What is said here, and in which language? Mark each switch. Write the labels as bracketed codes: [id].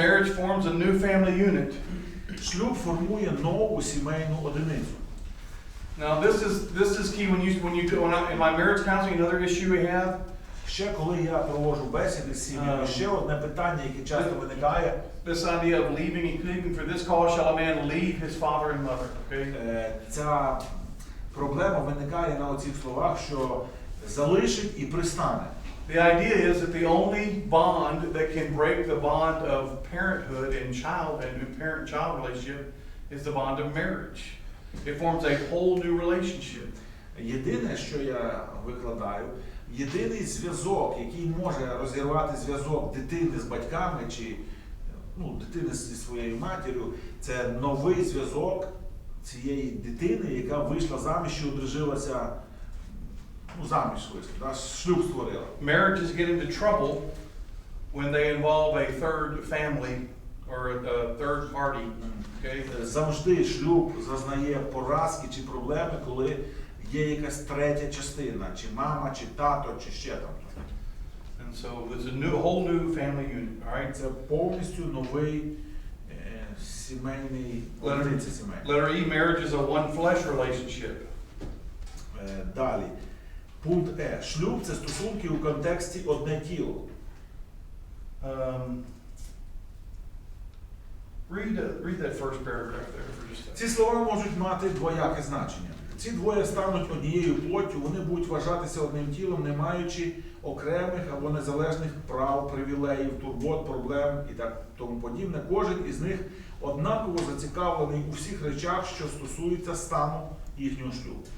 [en] Marriage forms a new family unit. [uk] Шлюб формує нову сімейну одиницю. [en] Now this is key when in my marriage counseling, another issue we have [uk] Ще коли я проводжу бесіди з сім'ями, ще одне питання, яке часто виникає. [en] This idea of leaving, even for this cause shall a man leave his father and mother. Okay? [uk] Ця проблема виникає на оцих словах, що залишить і пристане. [en] The idea is that the only bond that can break the bond of parenthood and parent-child relationship is the bond of marriage. It forms a whole new relationship. [uk] Єдине, що я викладаю, єдиний зв'язок, який може розірвати зв'язок дитини з батьками чи дитини зі своєю матір'ю, це новий зв'язок цієї дитини, яка вийшла заміж і одружилася, заміж вийшла, шлюб створила. [en] Marriages get into trouble when they involve a third family or a third party. Okay? [uk] Завжди шлюб зазнає поразки чи проблеми, коли є якась третя частина, чи мама, чи тато, чи ще там. [en] And so there's a whole new family unit, all right? [uk] Це повністю новий сімейний одиниця сімейна. [en] Letter E, marriage is a one flesh relationship. [uk] Далі. Пункт Е. Шлюб – це стосунки у контексті одне тіло. [en] Read that first paragraph there for just a second. [uk] Ці слова можуть мати двояке значення. Ці двоє стануть однією плоттю, вони будуть вважатися одним тілом, не маючи окремих або незалежних прав, привілеїв, турбот, проблем і так тому подібне. Кожен із них однаково зацікавлений у всіх речах, що стосуються стану їхнього шлюбу.